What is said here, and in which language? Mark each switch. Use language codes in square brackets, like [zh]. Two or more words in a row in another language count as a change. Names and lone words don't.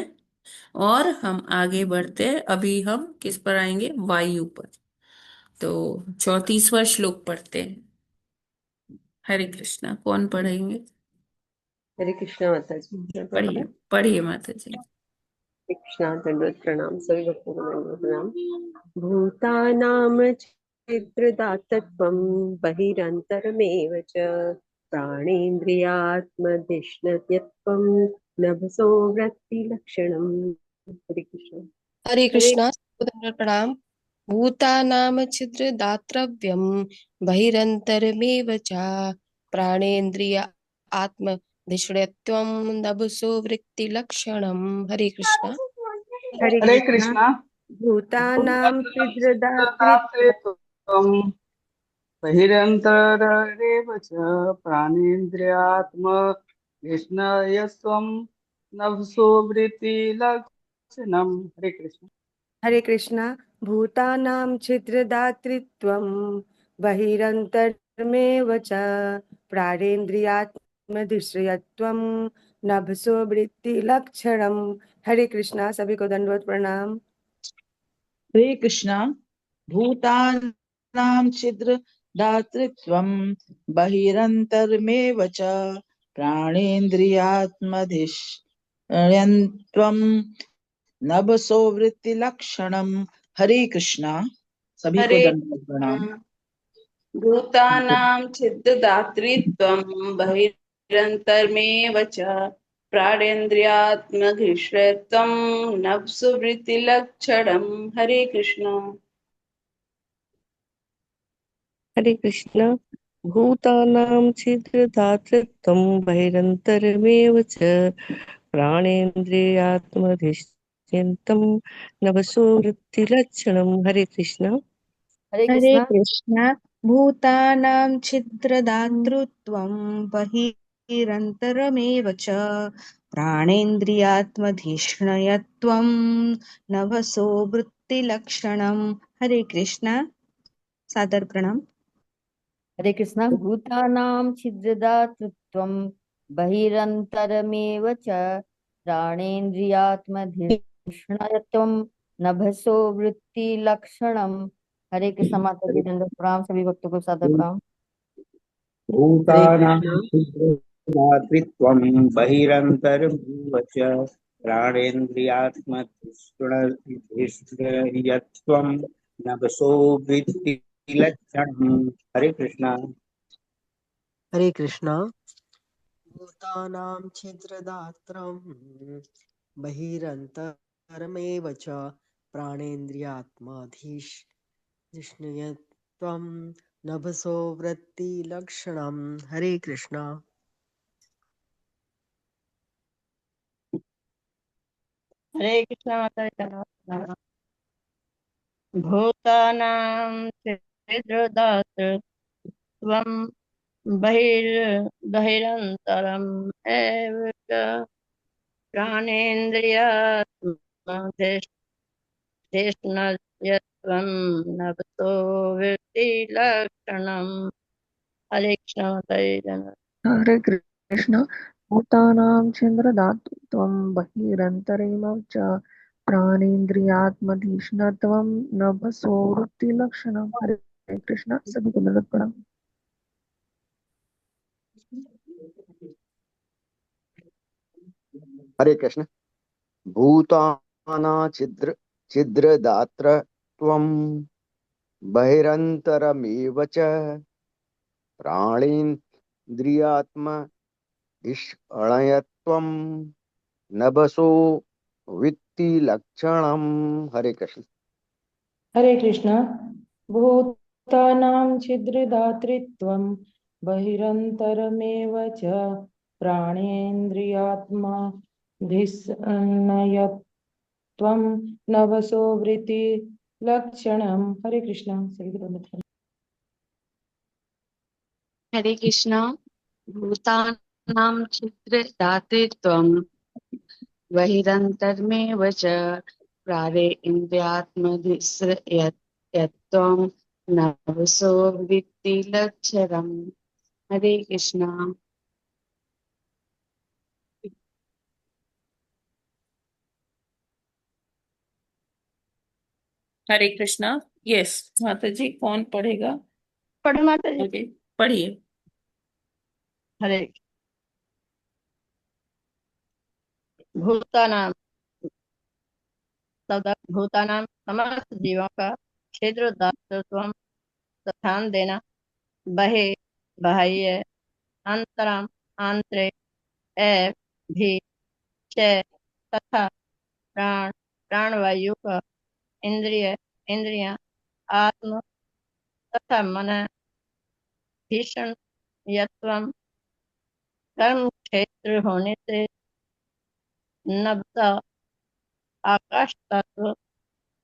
[hi] और हम आगे बढ़ते हैं, अभी हम किस पर आएंगे? वायु पर। तो 34वां श्लोक पढ़ते हैं। हरे कृष्णा, कौन पढ़ेंगे? हरे कृष्णा माता जी, मैं पढ़िए पढ़ूं? पढ़िए माता जी। हरे कृष्णा, दंडवत प्रणाम, सभी भक्तों को दंडवत प्रणाम। [sa] भूतानां चित्रदातत्वं बहिरन्तरमेव च प्राणेन्द्रियात्मधिष्ठयत्वं नभसो वृत्तिलक्षणम्। [hi] हरे कृष्ण। हरे हरे कृष्णा, सहोदर प्रणाम। [sa] भूतानाम छिद्र दातव्यम बहिरंतरमेव च प्राणेन्द्रिय आत्म धिषणत्वम नभसो वृत्ति लक्षणम। [hi] हरे कृष्णा। हरे हरे कृष्णा। कृष्णा। [sa] भूतानां छिद्रदातृत्वं दातृत्वं बहिरन्तरेव च प्राणेन्द्रियात्म विस्मयस्त्वं नभसो वृत्तिलक्षणम्। [hi] हरे कृष्ण। हरे कृष्णा। [sa] भूतानां छिद्रदातृत्वं बहिरन्तरमेव च प्राणेन्द्रियात्मधिश्रयत्वं नभसो वृत्तिलक्षणम्। [hi] हरे कृष्णा। सभी को दंडवत प्रणाम। हरे कृष्णा। [sa] भूतानां छिद्र दातृत्वं बहिरन्तरमेव च प्राणेन्द्रियात्मधिष्ठयन्त्वं नभसो वृत्तिलक्षणम्। [hi] हरे कृष्णा। सभी को हरे दंडवत प्रणाम। [sa] भूतानां छिद्दातृत्वं बहिरन्तरमेव च प्राणेन्द्रियात्मधिश्रयत्वं नभसो वृत्तिलक्षणम्। [hi] हरे कृष्ण। हरे कृष्ण। [sa] भूतानां छिद्रधातृत्वं बहिरन्तरमेव च प्राणेन्द्रियात्मधिष्ठ्यन्तं नवसो वृत्तिलक्षणं। [hi] हरे कृष्ण। हरे हरे कृष्णा। कृष्ण। [sa] भूतानां छिद्रदातृत्वं बहिरन्तरमेव च प्राणेन्द्रियात्मधिष्ण्यत्वं नभसो वृत्तिलक्षणम्। [hi] हरे कृष्ण। सादर प्रणाम। हरे कृष्ण। [sa] भूतानां छिद्रदातृत्वं बहिरन्तरमेव च प्राणेन्द्रियात्मधिष्ण्यत्वं नभसो वृत्तिलक्षणम्। [hi] हरे कृष्ण। माता जी दंडवत प्रणाम। सभी भक्तों को सादर प्रणाम। हरे [sa] भूतानां [hi] कृष्णा। [sa] छिद्रमातृत्वं बहिरन्तरमेव च प्राणेन्द्रियात्मधिष्ठयत्वं नभसो वित्तिलक्षणम्। [hi] हरे कृष्णा। हरे कृष्णा। [sa] भूतानां छिद्रदात्रं बहिरन्तरमेव च प्राणेन्द्रियात्माधीष्ण्यत्वं नभसो वृत्तिलक्षणम्। [hi] हरे कृष्णा। हरे कृष्ण। माता जी दंडवत प्रणाम। [sa] भूतानां छिद्रदातृत्वं बहिरन्तरम् एव च प्राणेन्द्रियात्मधिष्ण्यत्वं नभसो वृत्तिलक्षणम्। [hi] हरे कृष्ण। माता जी धन्यवाद। हरे कृष्ण। [sa] भूतानां छिद्रधातुत्वं बहिरन्तरेण च प्राणेन्द्रियात्मधिष्ण्यत्वं नभसो वृत्तिलक्षणम्। [hi] हरे कृष्ण। सभी को दंडवत प्रणाम। हरे कृष्ण। [sa] भूतानां छिद्रदातृत्वं बहिरन्तरमेव च प्राणेन्द्रियात्मधिष्ण्यत्वं नभसो वित्तिलक्षणम्। [hi] हरे कृष्ण। हरे कृष्ण। [sa] भूतानां छिद्रदातृत्वं बहिरन्तरमेव च प्राणेन्द्रियात्मा धिस्नयत्वं नभसो वृत्ति लक्षणम्। [hi] हरे कृष्ण। सभी को दंडवत प्रणाम। हरे कृष्णा। [sa] भूतानां छिद्रदातृत्वं बहिरन्तरमेव च प्राणेन्द्रियात्मधिष्ण्यत्वं नभसो वृत्तिलक्षणम्। [hi] हरे कृष्णा। हरे कृष्णा। यस माता जी, कौन पढ़ेगा? पढ़ो माता जी। ओके, पढ़िए। हरे [sa] भूतानां भूतानां [hi] समस्त जीवों का छिद्र दातृत्व स्थान देना, बहे बाह्य अंतरम आंतरिक एव भी च तथा प्राण प्राणवायु का इंद्रिय इंद्रियां आत्म तथा मन भीषण यत्वम कर्म क्षेत्र होने से नभता आकाश तत्व